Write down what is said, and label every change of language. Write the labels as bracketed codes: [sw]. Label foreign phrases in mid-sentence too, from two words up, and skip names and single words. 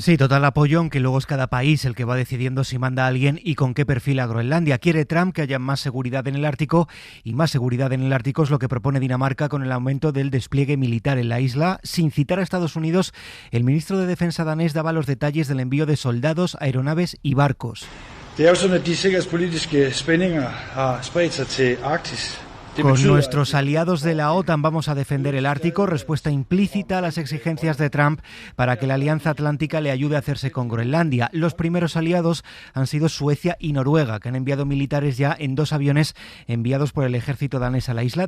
[es] Sí, total apoyo, aunque luego es cada país el que va decidiendo si manda a alguien y con qué perfil a Groenlandia. Quiere Trump que haya más seguridad en el Ártico, y más seguridad en el Ártico es lo que propone Dinamarca con el aumento del despliegue militar en la isla. Sin citar a Estados Unidos, el ministro de Defensa danés daba los detalles del envío de soldados, aeronaves y barcos. [da] Det er jo sådan, at de sikkerhedspolitiske spændinger har spredt sig til Arktis. [es] Con nuestros aliados de la OTAN vamos a defender el Ártico, respuesta implícita a las exigencias de Trump para que la Alianza Atlántica le ayude a hacerse con Groenlandia. Los primeros aliados han sido Suecia y Noruega, que han enviado militares ya en 2 aviones enviados por el ejército danés a la isla.